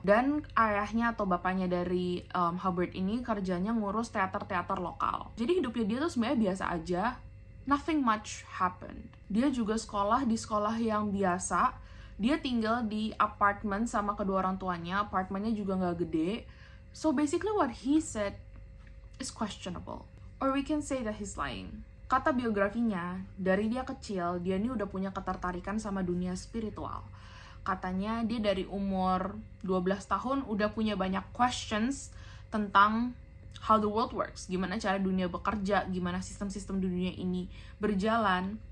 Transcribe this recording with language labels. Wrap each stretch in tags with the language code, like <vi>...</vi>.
<id>Dan ayahnya atau bapaknya dari Hubbard ini kerjanya ngurus teater-teater lokal. Jadi hidupnya dia tuh sebenarnya biasa aja.</id> <en>Nothing much happened.</en> <id>Dia juga sekolah di sekolah yang biasa. Dia tinggal di apartemen sama kedua orang tuanya. Apartemennya juga gak gede.</id> <en>So basically what he said is questionable. Or we can say that he's lying.</en> <id>Kata biografinya, dari dia kecil, dia ini udah punya ketertarikan sama dunia spiritual. Katanya dia dari umur 12 tahun udah punya banyak questions tentang</id> <en>how the world works,</en> <id>gimana cara dunia bekerja, gimana sistem-sistem di dunia ini berjalan.</id>